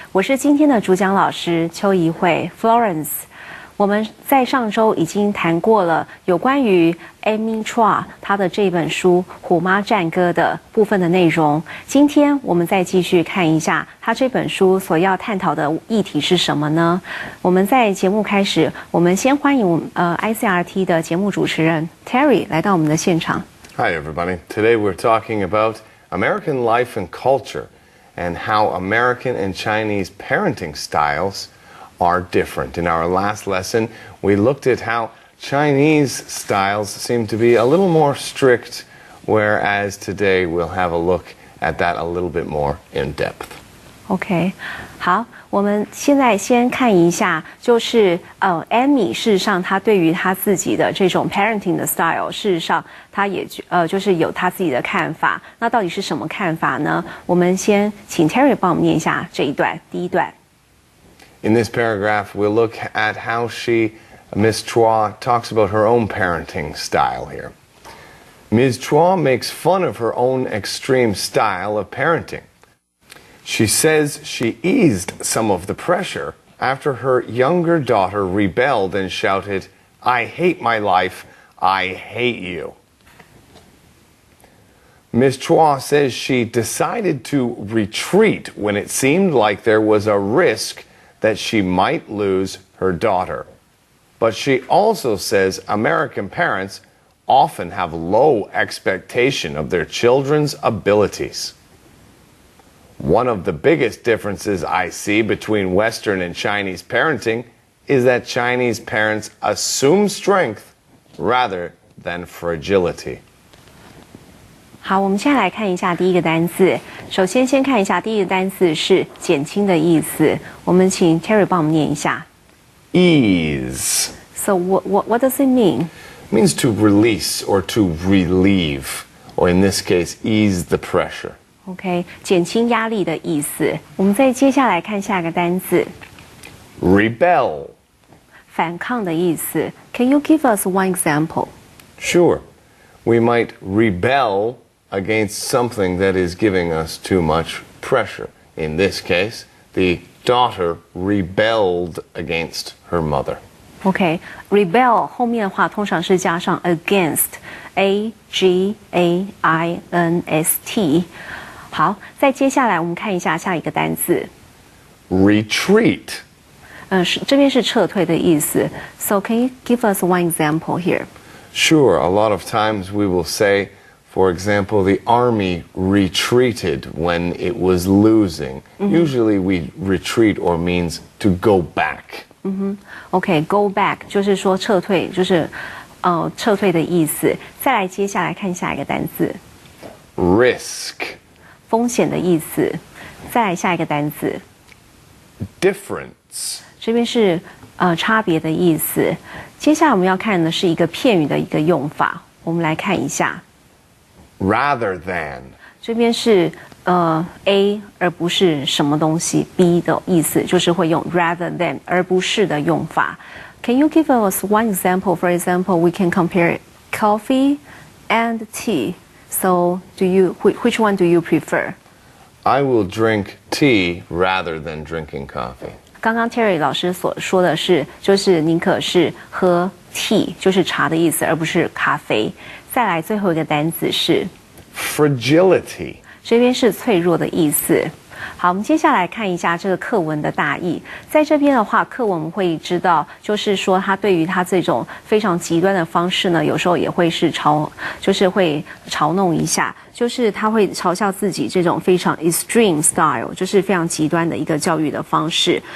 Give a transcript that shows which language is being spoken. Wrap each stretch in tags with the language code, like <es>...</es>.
<zh>我是今天的主讲老师邱怡慧 Florence。我们在上周已经谈过了有关于 Amy Chua 她的这本书《虎妈战歌》的部分的内容。今天我们再继续看一下她这本书所要探讨的议题是什么呢？我们在节目开始，我们先欢迎ICRT 的节目主持人 Terry 来到我们的现场。</zh> <en>Hi everybody. Today we're talking about American life and culture and how American and Chinese parenting styles are different. In our last lesson, we looked at how Chinese styles seem to be a little more strict, whereas today we'll have a look at that a little bit more in depth.</en> <zh>OK， 好，我们现在先看一下，就是Amy 事实上她对于她自己的这种 parenting 的 style， 事实上她也就是有她自己的看法。那到底是什么看法呢？我们先请 Terry 帮我们念一下这一段，第一段。</zh> <en>In this paragraph, we'll look at how Ms. Chua, talks about her own parenting style here. Ms. Chua makes fun of her own extreme style of parenting. She says she eased some of the pressure after her younger daughter rebelled and shouted, "I hate my life, I hate you." Ms. Chua says she decided to retreat when it seemed like there was a risk that she might lose her daughter. But she also says American parents often have low expectation of their children's abilities. One of the biggest differences I see between Western and Chinese parenting is that Chinese parents assume strength rather than fragility.</en> <zh>好，我们现在来看一下第一个单字。首先，先看一下第一个单字是减轻的意思。我们请 Terry 帮我们念一下。</zh> <en>Ease. So what does it mean? It means to release or to relieve, or in this case, ease the pressure.</en> <zh>OK， 减轻压力的意思。我们再接下来看下一个单字。</zh> <en>Rebel.</en> <zh>反抗的意思。</zh> <en>Can you give us one example? Sure. We might rebel against something that is giving us too much pressure. In this case, the daughter rebelled against her mother.</en> <zh>OK，rebel 后面的话通常是加上 against，A-G-A-I-N-S-T。好，再接下来我们看一下下一个单字</zh> <en>retreat。</en> <zh>这边是撤退的意思。</zh> <en>So can you give us one example here? Sure. A lot of times we will say, for example, the army retreated when it was losing. Usually we retreat or means to go back.</en> <zh>OK，go back 就是说撤退，就是撤退的意思。再来，接下来看下一个单字</zh> <en>risk，</en> <zh>风险的意思。再来下一个单字</zh> <en>difference，</en> <zh>这边是差别的意思。接下来我们要看的是一个片语的一个用法，我们来看一下。</zh> <en>rather than，</en> <zh>这边是A 而不是什么东西 B 的意思，就是会用 rather than 而不是的用法。</zh> <en>Can you give us one example? For example, we can compare coffee and tea. So, which one do you prefer? I will drink tea rather than drinking coffee.</en> <zh>刚刚 Terry 老师所说的是，就是宁可是喝 tea， 就是茶的意思，而不是咖啡。再来最后一个单词是</zh> <en>fragility，</en> <zh>这边是脆弱的意思。好，我们接下来看一下这个课文的大意。在这边的话，课文我们会知道，就是说他对于他这种非常极端的方式呢，有时候也会是就是会嘲弄一下，就是他会嘲笑自己这种非常 extreme style， 就是非常极端的一个教育的方式。</zh>